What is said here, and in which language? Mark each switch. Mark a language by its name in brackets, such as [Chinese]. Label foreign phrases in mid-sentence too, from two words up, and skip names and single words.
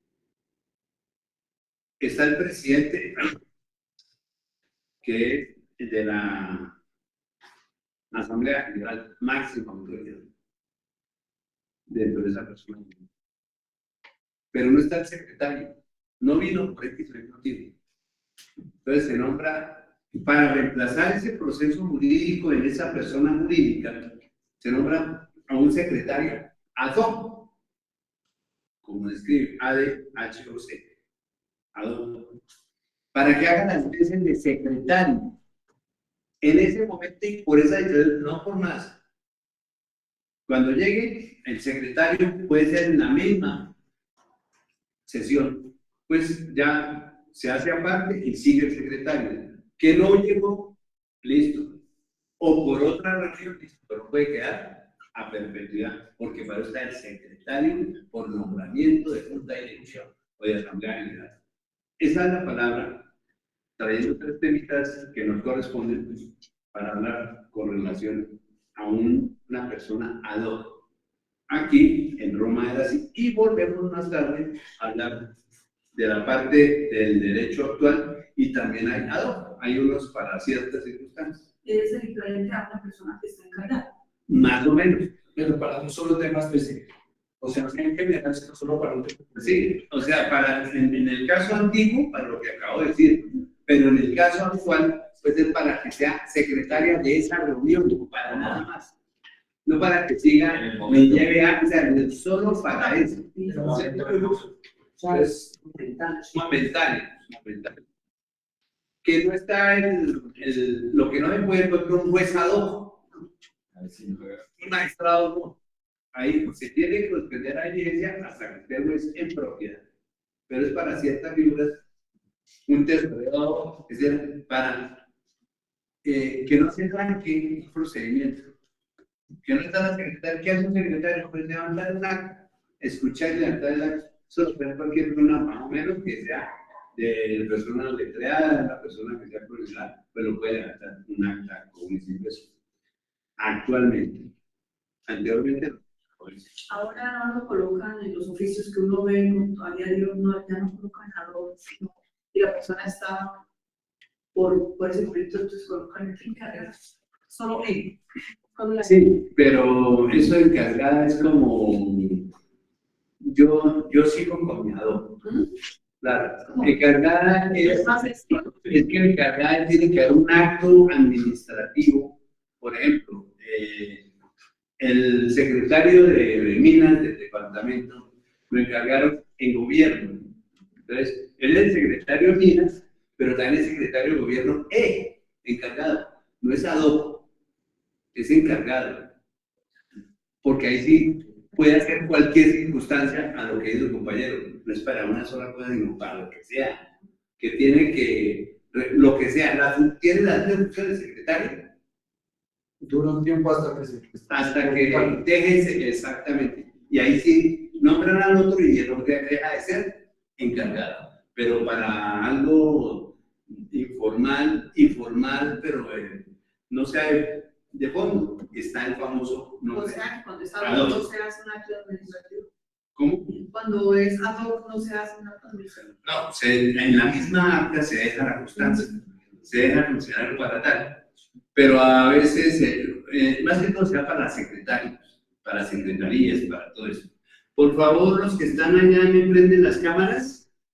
[Spanish] Está el presidente, que es de la Asamblea General Máxima Autoridad, dentro de esa persona. Pero no está el secretario, no vino por X motivo. Entonces se nombra, para reemplazar ese proceso jurídico en esa persona jurídica, se nombra a un secretario [Latin] ad hoc, [Spanish] como describe ADHOC, ad hoc, para que haga las veces de secretario. En ese momento y por esa diferencia, no por más. Cuando llegue, el secretario puede ser en la misma sesión, pues ya se hace aparte y sigue el secretario. Que no llegó, listo. O por otra razón, listo, pero puede quedar a perpetuidad, porque para eso está el secretario por nombramiento de junta de dirección o de asamblea general. Esa es la palabra, trayendo tres temitas que nos corresponden pues, para hablar con relación a una persona [Latin] ad hoc. [Spanish] Aquí en Roma era así, y volvemos más tarde a hablar de la parte del derecho actual y también hay [Latin] ad hoc, [Spanish] hay unos para ciertas circunstancias. Es equivalente a una persona que está encargada. Más o menos. Pero para un solo tema específico. O sea, en general, solo para un tema. Sí, o sea, en el caso antiguo, para lo que acabo de decir, pero en el caso actual, pues es para que sea secretaria de esa reunión, para nada más. No para que siga, me lleve a, o sea, solo para eso. Es momentáneo. Que no está lo que no me puede encontrar un juez [Latin] ad hoc, [Spanish] un magistrado no. Ahí se tiene que suspender la diligencia hasta que esté juez en propiedad. Pero es para ciertas figuras, un tesorero, es decir, para que no se tranque un procedimiento. Que no está la secretaria, ¿qué hace un secretario? Pues levantar el acta, escuchar y levantar el acta, sostener cualquier persona más o menos que sea de persona letreada, la persona que sea profesional, pues lo puede levantar un acta como un simple. Actualmente. Anteriormente no. Ahora no lo colocan en los oficios que uno ve a diario, no, ya no colocan [Latin] ad hoc, [Spanish] sino y la persona está por ese conflicto, entonces colocan el que encarga solo él. Sí, pero eso de encargada es como, yo sigo con mi adopto. Claro, encargada Es más sencillo. es que encargada tiene que haber un acto administrativo. Por ejemplo, el secretario de Minas del departamento lo encargaron en gobierno. Entonces, él es el secretario de Minas, pero también es secretario de gobierno encargado. No es [Latin] ad hoc, [Spanish] es encargado. Porque ahí sí puede hacer cualquier circunstancia a lo que dice el compañero. No es para una sola cosa, sino para lo que sea. Que tiene que, lo que sea, tiene la función de secretario. Dura un tiempo Hasta que deje exactamente. Y ahí sí nombran al otro y el otro deja de ser encargado. Pero para algo informal, pero no sea de fondo, está el famoso O nombre. sea, cuando es [Latin] ad hoc [Spanish] no se hace un acto administrativo. ¿Cómo? Cuando es [Latin] ad hoc [Spanish] no se hace un acto administrativo. No, en la misma acta se deja la constancia, se deja el funcionario para tal, pero a veces, más que todo se da para secretarios, para secretarías, para todo eso. Por favor, los que están allá, ¿me prenden las cámaras?